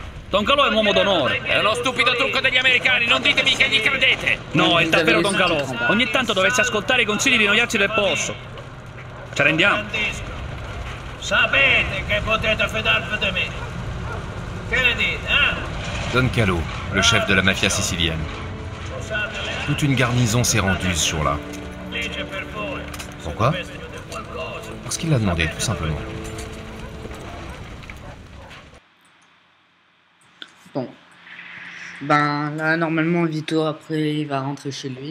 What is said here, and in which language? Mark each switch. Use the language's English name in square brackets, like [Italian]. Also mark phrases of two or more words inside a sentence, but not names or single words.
[Italian] Don Calò è un uomo d'onore. È uno stupido trucco degli americani, non ditemi che gli credete. No, è davvero Don Calò. Ogni tanto dovesse ascoltare i consigli di noiarsi del posto. Ci rendiamo? Sapete che potete fidarvi di me. Che ne dite, Don Calò, [French] le chef de la mafia sicilienne. Toute une garnison s'est rendue ce jour-là. Pourquoi? Parce qu'il l'a demandé, tout simplement. Bon. Ben là, normalement, Vito, après, il va rentrer chez lui.